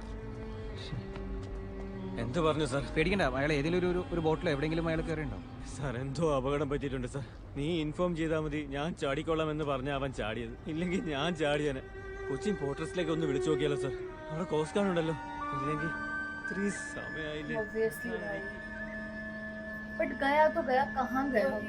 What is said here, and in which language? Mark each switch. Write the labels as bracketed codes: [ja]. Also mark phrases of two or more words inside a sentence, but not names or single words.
[ml] എന്ത് പറഞ്ഞു സാർ? പേടിക്കണ്ട, അയാൾ ഏതെങ്കിലും ഒരു ബോട്ടിലോ എവിടെയെങ്കിലും അയാൾ കയറിയുണ്ടാവും. സാർ എന്തോ അപകടം പറ്റിയിട്ടുണ്ട് സാർ. നീ ഇൻഫോം ചെയ്താൽ മതി, ഞാൻ ചാടിക്കൊള്ളാം എന്ന് പറഞ്ഞ അവൻ ചാടിയത്. ഇല്ലെങ്കിൽ ഞാൻ ചാടിയനെ. കൊച്ചിൻ പോർട്ടസിലേക്ക് ഒന്ന് വിളിച്ചു നോക്കിയാലോ സാർ? അവിടെ [en] coast guard [ml] ഉണ്ടല്ലോ. ഇല്ലെങ്കിൽ ഇത്രയും സമയമായില്ലേ? [hi] Obviously भाई, but गया तो गया, कहाँ गया?